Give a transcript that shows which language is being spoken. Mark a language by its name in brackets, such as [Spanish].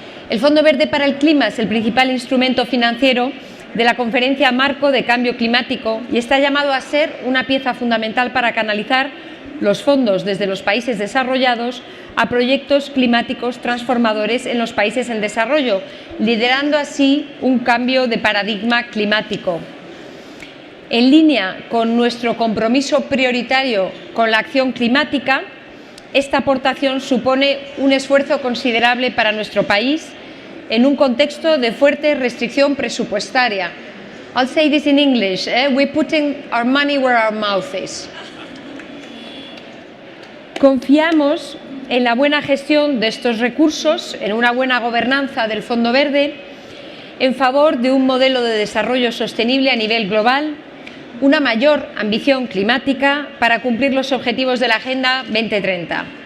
[Spanish] El Fondo Verde para el Clima es el principal instrumento financiero de la Conferencia Marco de Cambio Climático y está llamado a ser una pieza fundamental para canalizar los fondos desde los países desarrollados a proyectos climáticos transformadores en los países en desarrollo, liderando así un cambio de paradigma climático. En línea con nuestro compromiso prioritario con la acción climática, esta aportación supone un esfuerzo considerable para nuestro país en un contexto de fuerte restricción presupuestaria. [English] I'll say this in English, we're putting our money where our mouth is. [Spanish] Confiamos en la buena gestión de estos recursos, en una buena gobernanza del Fondo Verde, en favor de un modelo de desarrollo sostenible a nivel global, una mayor ambición climática para cumplir los objetivos de la Agenda 2030.